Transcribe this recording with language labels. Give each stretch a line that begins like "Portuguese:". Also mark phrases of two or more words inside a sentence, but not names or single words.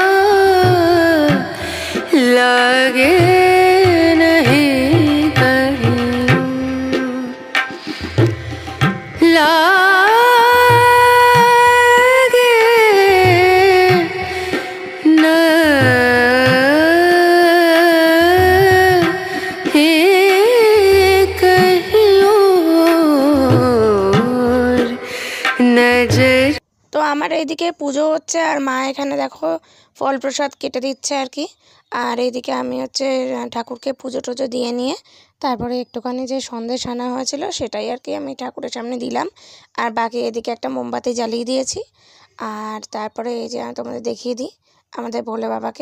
Hindi: लागे नहीं कहीं लागे नहीं कहीं और नजर।
Bangla: তো আমার এইদিকে পুজো হচ্ছে আর মা এখানে দেখো ফল প্রসাদ কেটে দিচ্ছে আর কি। আর এইদিকে আমি হচ্ছে ঠাকুরকে পুজো টুজো দিয়ে নিয়ে তারপরে একটুখানি যে সন্দেশ আনা হয়েছিল সেটাই আর কি আমি ঠাকুরের সামনে দিলাম। আর বাকি এদিকে একটা মোমবাতি জ্বালিয়ে দিয়েছি। আর তারপরে এই যে আমি তোমাদের দেখিয়ে দিই আমাদের ভোলে বাবাকে।